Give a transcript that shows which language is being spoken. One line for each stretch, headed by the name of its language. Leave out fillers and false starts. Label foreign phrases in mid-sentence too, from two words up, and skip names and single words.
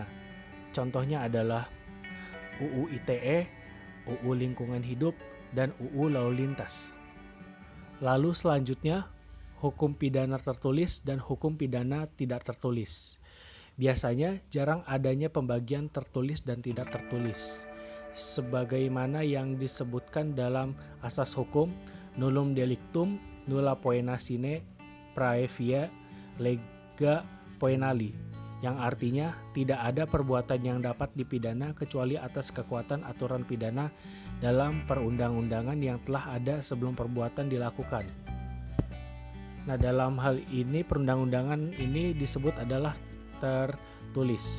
Indonesian: Contohnya adalah UU ITE, UU Lingkungan Hidup, dan UU Lalu Lintas. Lalu selanjutnya, hukum pidana tertulis dan hukum pidana tidak tertulis. Biasanya jarang adanya pembagian tertulis dan tidak tertulis. Sebagaimana yang disebutkan dalam asas hukum,
Latin: nullum delictum nulla poena sine praevia lega poenali,
Indonesian: yang artinya tidak ada perbuatan yang dapat dipidana kecuali atas kekuatan aturan pidana dalam perundang-undangan yang telah ada sebelum perbuatan dilakukan. Nah, dalam hal ini perundang-undangan ini disebut adalah tertulis.